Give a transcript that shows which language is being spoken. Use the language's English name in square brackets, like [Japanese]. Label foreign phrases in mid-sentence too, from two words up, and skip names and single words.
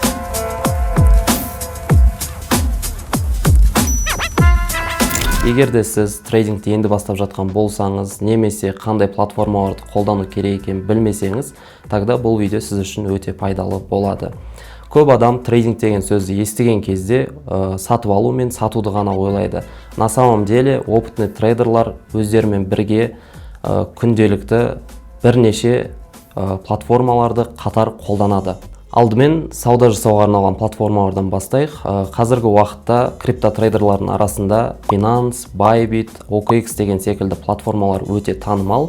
[Kazakh] Егер де сіз трейдингті енді бастап жатқан болсаңыз, немесе қандай платформаларды қолдану керек екенін білмесеңіз, тогда бұл видео сіз үшін өте пайдалы болады. Көп адам трейдинг деген сөзді естіген кезде сатып алу мен сатуды ғана ойлайды. [Russian] На самом деле опытный [Kazakh] трейдерлар өздерімен бірге күнделікті бірнеше платформаларды қатар қолданады. Алдымен сауда жасауға арналған платформалардан бастайық. Қазіргі уақытта криптотрейдерлардың арасында Binance, Bybit, OKX деген секілді платформалар өте танымал.